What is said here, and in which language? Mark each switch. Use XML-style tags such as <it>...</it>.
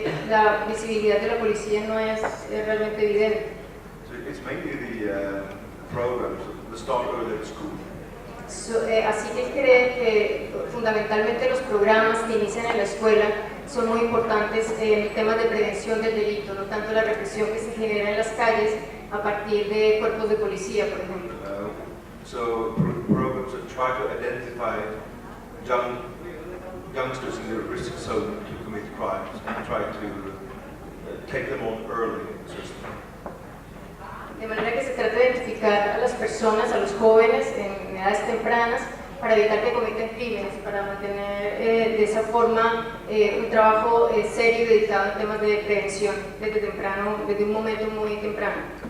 <es>La visibilidad de la policía no es realmente evidente.</es> <en>So it's mainly the programs that start early at school.</en> <es>Así que él cree que fundamentalmente los programas que inician en la escuela son muy importantes en temas de prevención del delito, no tanto la represión que se genera en las calles a partir de cuerpos de policía, por ejemplo.</es> <en>So programs that try to identify youngsters in the risk zone to commit crimes and try to take them on early in the system.</en> <es>De manera que se trata de identificar a las personas, a los jóvenes en edades tempranas para evitar que cometan crímenes, para mantener de esa forma un trabajo serio y dedicado en temas de prevención desde temprano, desde un momento muy temprano.</es>